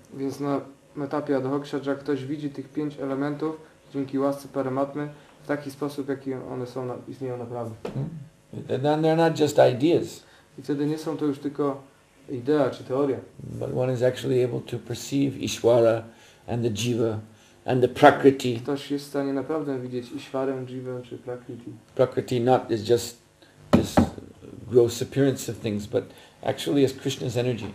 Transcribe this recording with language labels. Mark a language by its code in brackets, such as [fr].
[pl] Więc na etapie adhokshaja ktoś widzi tych 5 elementów dzięki łasce Paramatmy w taki sposób, jaki one są, istnieją naprawdę. [en] Then they're not just ideas, [pl] I wtedy nie są to już tylko idea czy teoria, [en] but one is actually able to perceive Ishvara and the Jiva and the Prakriti. [pl] ktoś jest w stanie naprawdę widzieć Ishwarę, Jivę czy Prakriti. [en] Prakriti not is just this gross appearance of things, but actually as Krishna's energy.